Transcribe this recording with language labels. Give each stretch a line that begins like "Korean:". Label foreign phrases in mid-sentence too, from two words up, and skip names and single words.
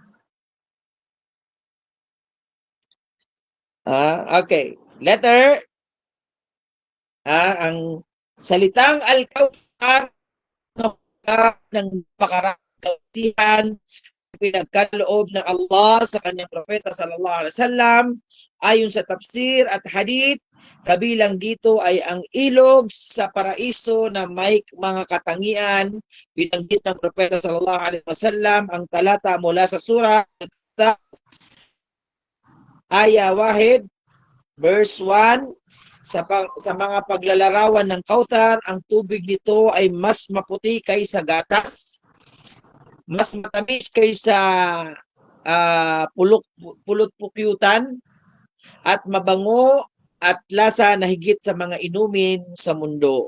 Filipino: Okay. Letter, ang salitang Al-Kawthar ng pakarantihan pinagkaloob ng Allah sa kanyang propeta
Arabic: صلى الله عليه وسلم
Filipino: ayon sa tafsir at hadith. Kabilang dito ay ang ilog sa paraiso na may mga katangian. Binanggit ng propeta
Arabic: صلى الله عليه وسلم
Filipino: ang talata mula sa surah Aya Wahid verse 1. Sa mga paglalarawan ng Kawthar, ang tubig nito ay mas maputi kaysa gatas, mas matamis kaysa pulot-pukyutan, at mabango at lasa na higit sa mga inumin sa mundo.